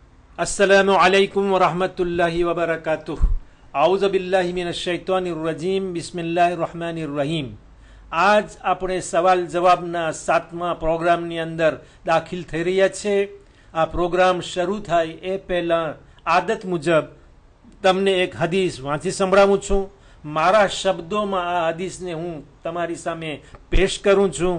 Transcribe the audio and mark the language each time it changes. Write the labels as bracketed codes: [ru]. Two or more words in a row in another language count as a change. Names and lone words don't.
[ar] السلام عليكم ورحمة الله وبركاته أعوذ بالله من الشيطان الرجيم. بسم الله الرحمن الرحيم. [gu] આજ આપણે સવાલ જવાબના 7મા પ્રોગ્રામની અંદર દાખલ થઈ રહ્યા છે। આ પ્રોગ્રામ શરૂ થાય એ પહેલાં આદત મુજબ તમને એક હદીસ વાંચી સંભળાવું છું। મારા શબ્દોમાં આ હદીસને હું તમારી સામે પેશ કરું છું।